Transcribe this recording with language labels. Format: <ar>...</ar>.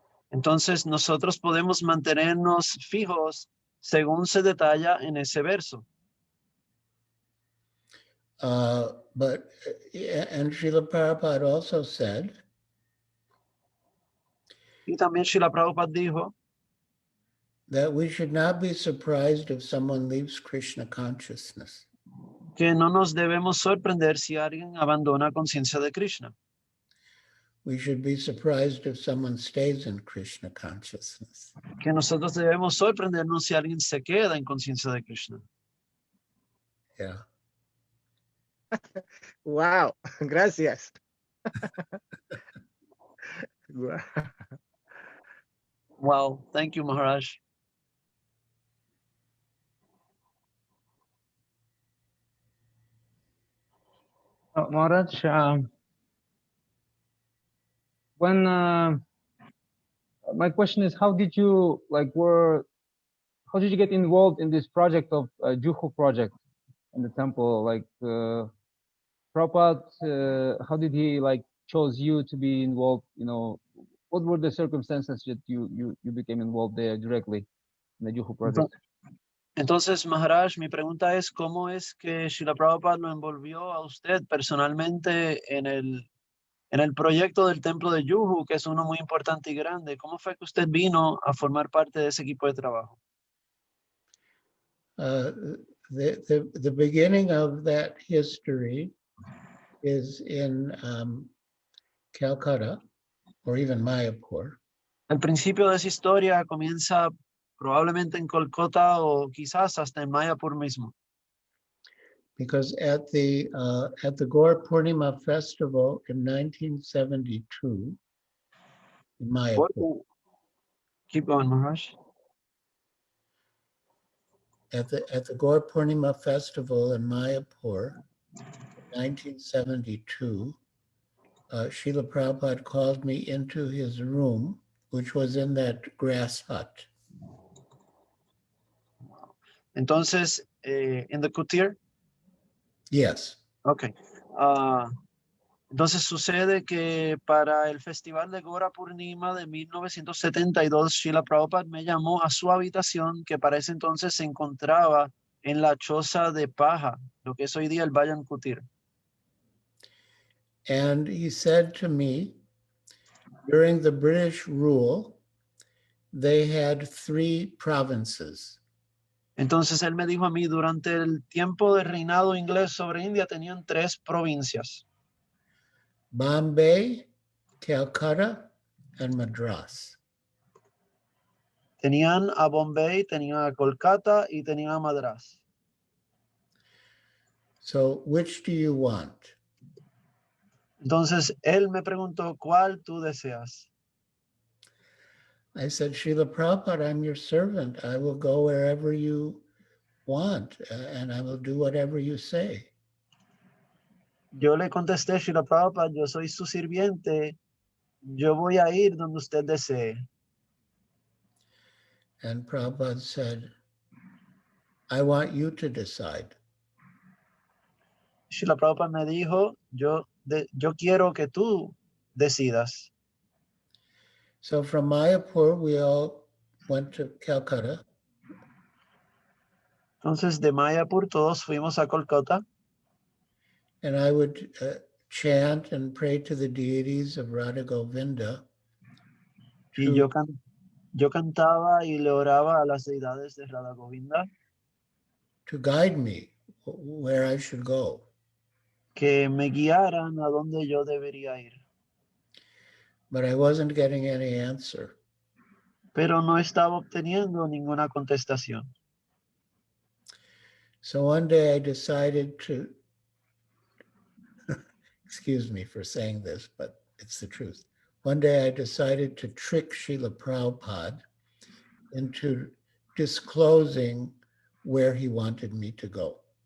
<es>Entonces, nosotros podemos mantenernos fijos según se detalla en ese verso.</es> <en>But and Srila Prabhupada also said</en> <es>Y también Srila Prabhupada dijo</es> <en>that we should not be surprised if someone leaves Krishna consciousness.</en> <es>que no nos debemos sorprender si alguien abandona conciencia de Krishna.</es> <en>We should be surprised if someone stays in Krishna consciousness.</en> <es>Que nosotros debemos sorprendernos si alguien se queda en conciencia de Krishna.</es> <en>Yeah.</en> <es>Wow, gracias. Wow.</es> <en>Wow, thank you, Maharaj. Maharaj, when my question is, how did you how did you get involved in this project of Juhu project in the temple? Like Prabhupada, how did he chose you to be involved? What were the circumstances that you became involved there directly in the Juhu project?</en> <es>Entonces, Maharaj, mi pregunta es, ¿cómo es que Srila Prabhupada lo envolvió a usted personalmente en el proyecto del templo de Juhu, que es uno muy importante y grande? ¿Cómo fue que usted vino a formar parte de ese equipo de trabajo?</es> <en>The beginning of that history is in Calcutta, or even Mayapur.</en> <es>El principio de esa historia comienza probablemente en Kolkata o quizás hasta en Mayapur mismo.</es> <en>Because at the Gaur Purnima festival in 1972 in Mayapur, Keep going, Maharaj. at the Gaur Purnima festival in Mayapur in 1972, Srila Prabhupada called me into his room, which was in that grass hut. Entonces, in the Kutir. Yes. Ok.</en> <es>Entonces sucede que para el Festival de Gora Purnima de 1972, Srila Prabhupada me llamó a su habitación, que para ese entonces se encontraba en la choza de paja, lo que es hoy día el Bayan Kutir.</es> <en>And he said to me, during the British rule, they had 3 provinces.</en> <es>Entonces él me dijo a mí, durante el tiempo de reinado inglés sobre India tenían 3 provincias.</es> <en>Bombay, Calcutta, and Madras.</en> <es>Tenían a Bombay, tenían a Kolkata y tenían a Madras.</es> <en>So which do you want?</en> <es>Entonces él me preguntó, ¿cuál tú deseas?</es> <en>I said, Srila Prabhupada, I'm your servant. I will go wherever you want, and I will do whatever you say.</en> <es>Yo le contesté, Srila Prabhupada, yo soy su sirviente, yo voy a ir donde usted desee.</es> <en>And Prabhupada said, I want you to decide.</en> <es>Srila Prabhupada me dijo, yo quiero que tú decidas.</es> <en>So from Mayapur, we all went to Calcutta.</en> <es>Entonces de Mayapur todos fuimos a Kolkata</es> <en>And I would chant and pray to the deities of Radha Govinda</en> <es>y yo cantaba y le oraba a las deidades de Radha Govinda</es> <en>to guide me where I should go.</en> <es>que me guiaran a donde yo debería ir.</es> <en>But I wasn't getting any answer.</en> <es>Pero no estaba obteniendo ninguna contestación.</es> <en>So one day I decided to, excuse me for saying this, but it's the truth. One day I decided to trick Srila Prabhupada into disclosing where he wanted me to go.</en>